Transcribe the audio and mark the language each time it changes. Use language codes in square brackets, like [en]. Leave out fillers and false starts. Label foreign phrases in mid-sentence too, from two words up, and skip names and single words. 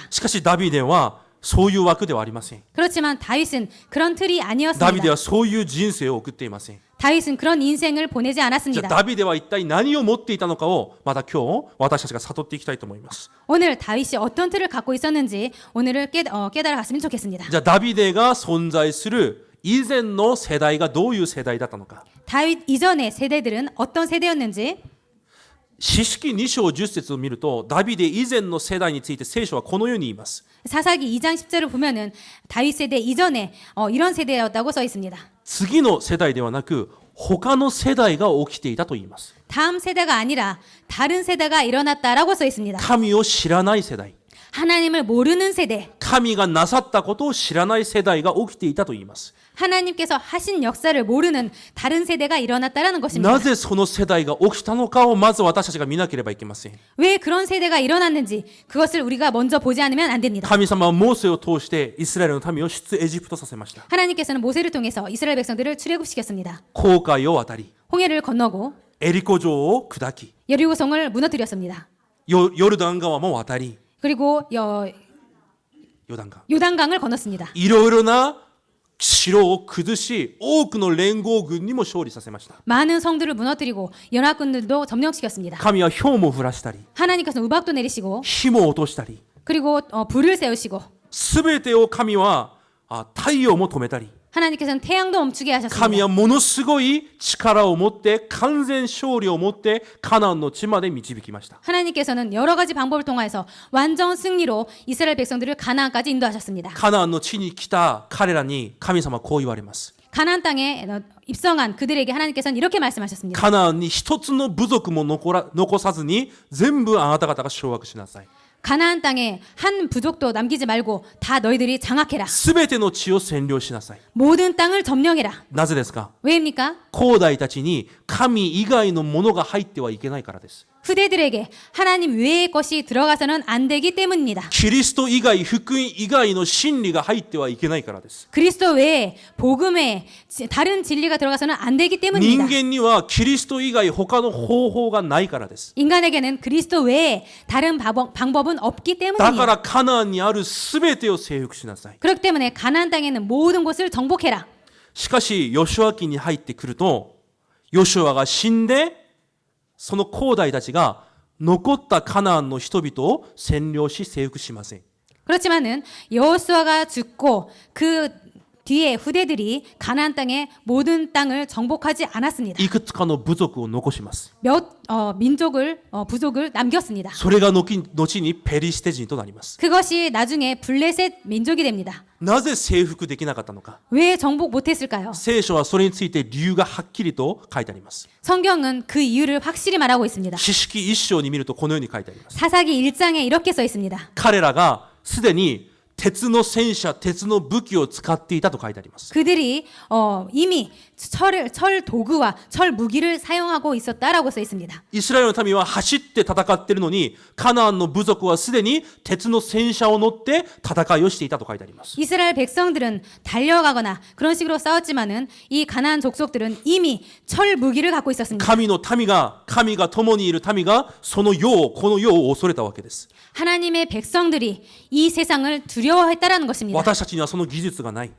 [ja] しかしダビデはそういう枠ではありません。 [ko] 그렇지만 다윗은 그런 틀이 [ja] ダビデ [ko] 아니었습니다. [ja] はそういう人生を送っていません。 [ko] 다윗은 그런 인생을 보내지 [ja] じゃあ [ko] 않았습니다. [ja] ダビデは一体何を持っていたのかをまた今日私たちが悟っていきたいと思います。 [ko] 오늘 다윗이 어떤 틀을 갖고 있었는지 오늘을 깨달아갔으면 좋겠습니다. [ja] じゃあダビデが存在する以前の世代がどういう世代だったのか。 [ko] 다윗 이전의 세대들은 어떤 세대였는지 [ja] 詩式2章10節を見るとダビデ以前の世代について聖書はこのように言います。 [ko] 사사기 2장 10절을 보면은 다윗 세대 이전에 이런 세대였다고 써 있습니다. [ja] 次の世代ではなく他の世代が起きていたと言います。 [ko] 다음 세대가 아니라 다른 세대가 일어났다라고 써 있습니다. [ja] 神を知らない世代、 [ko] 하나님을 모르는 세대, [ja] 神がなさったことを知らない世代が起きていたと言います。 [ko] 하나님께서 하신 역사를 모르는 다른 세대가 일어났다라는 것입니다. [ja] なぜその世代が起きたのかをまず私たちが見なければいけません。 [ko] 왜 그런 세대가 일어났는지 그것을 우리가 먼저 보지 않으면 안 됩니다. [ja] 神様はモーセを通してイスラエルの民を出エジプトさせました。 [ko] 하나님께서는 모세를 통해서 이스라엘 백성들을 출애굽시켰습니다. [ja] 紅海を渡り、 [ko] 홍해를 건너고 [ja] エリコ城を砕き、 [ko] 여리고성을 무너뜨렸습니다. [ja] ヨルダン川も渡り、 [ko] 그리고 [ja] ヨダン川、 [ko] 요단강을 건넜습니다. [ja] いろいろな城を崩し、多くの連合軍にも勝利させました。 [ko] 많은 성들을 무너뜨리고 연합군들도 점령시켰습니다. [ja] 神は雹も降らしたり、 [ko] 하나님께서 우박도 내리시고 [ja] 火も落としたり、 [ko] 그리고 불을 세우시고 [ja] すべてを神は太陽も止めたり、 [ko] 하나님께서는 태양도 멈추게 [ja] 神 [ko] 하셨습니다. [ja] はものすごい力を持って完全勝利を持ってカナンの地まで導きました。 [ko] 하나님께서는 여러 가지 방법을 통해서 완전 승리로 이스라엘 백성들을 가나안까지 인도하셨습니다. [ja] カナンの地に来た彼らに神様はこう言われます。 [ko] 가나안 땅에 입성한 그들에게 하나님께서는 이렇게 말씀하셨습니다. [ja] カナンに一つの部族も残さずに全部あなた方が掌握しなさい。 [ko] 가나안 땅에 한 부족도 남기지 말고 다 너희들이 장악해라. [ja] すべての地を占領しなさい。 [ko] 모든 땅을 점령해라. [ja] なぜですか？ [ko] 왜입니까? [ja] 後代たちに神以外のものが入ってはいけないからです。 [ko] 후대들에게 하나님 외의 것이 들어가서는 안 되기 때문입니다. [ja] キリスト以外、福音以外の真理が入ってはいけないからです。 [ko] 그리스도 외에 복음 외에 다른 진리가 들어가서는 안 되기 [ja] 人 [ko] 때문입니다. [ja] 間にはキリスト以外他の方法がないからです。 [ko] 인간에게는 그리스도 외에 다른 방법은 없기 [ja] だか [ko] 때문입니다. [ja] らカナンにあるすべてを征服しなさい。 [ko] 그렇기 때문에 가나안 땅에는 모든 곳을 정복해라. [ja] しかしヨシュア記に入ってくるとヨシュアが死んでその後代たちが残ったカナンの人々を占領し征服しません。 [ko] 그렇지만은 여호수아가 죽고 그 뒤에 후대들이 가나안 땅의 모든 땅을 정복하지 않았습니다. [ja] いくつかの部族を残します。 [ko] 몇 부족을 남겼습니다. [ja] それが後にペリシテ人となります。 [ko] 그것이 나중에 블레셋 민족이 됩니다. [ja] なぜ征服できなかったのか。 [ko] 왜 정복 못했을까요? [ja] 聖書はそれについて理由がはっきりと書いてあります。 [ko] 성경은 그 이유를 확실히 말하고 있습니다. [ja] 詩式1章に見るとこのように書いてあります。 [ko] 사사기 1장에 이렇게 써 있습니다. [ja] 彼らがすでに鉄の戦車、鉄の武器を使っていたと書いてあります。 [ko] 그들이 이미 철 도구와 철 무기를 사용하고 있었다라고 써 있습니다. [ja] イスラエルの民は走って戦っているのに、カナンの部族はすでに鉄の戦車を乗って戦いをしていたと書いてあります。 [ko] 이스라엘 백성들은 달려가거나 그런 식으로 싸웠지만은 이 가나안 족속들은 이미 철 무기를 갖고 있었습니다. [ja] 神が共にいる民がこの世を恐れたわけです。 [ko] 하나님의 백성들이 이 세상을 두려워했다라는 것입니다. [ja] 私たちにはその技術がない。